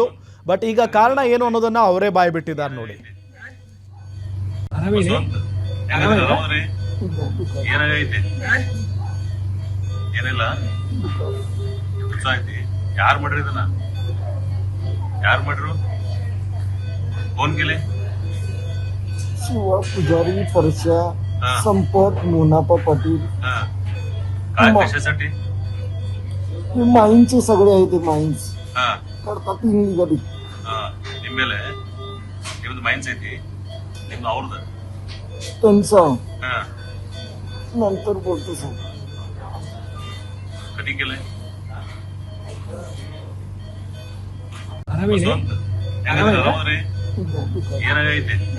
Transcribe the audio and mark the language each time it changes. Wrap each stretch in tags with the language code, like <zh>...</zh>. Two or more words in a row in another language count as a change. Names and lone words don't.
<kn>ಬಟ್ ಈಗ ಕಾರಣ ಏನು ಅನ್ನೋದನ್ನ ಅವರೇ ಬಾಯಿ ಬಿಟ್ಟಿದ್ದಾರೆ ನೋಡಿ. ಯಾರು ಮಾಡ್ರಿ ಇದನ್ನ? ಯಾರು ಮಾಡ್ರು?</kn> <mr>फोन केले? शिवा पुजारी, परशा, संपत, मोनापा पाटील. काय कशासाठी? हे माईन्सचे सगळे आहे. ते माईन्स करतात इलिगली.</mr> <kn>ನಿಮ್ಮ ಮೇಲೆ ನಿಮ್ದು ಮೈನ್ಸ್ ಐತಿ, ನಿಮ್ದು ಅವ್ರದ್ದು</kn> <mr>त्यांचं नंतर बोलतो सर. कधी केलंय?</mr> <kn>ಏನಾಗೈತೆ?</kn>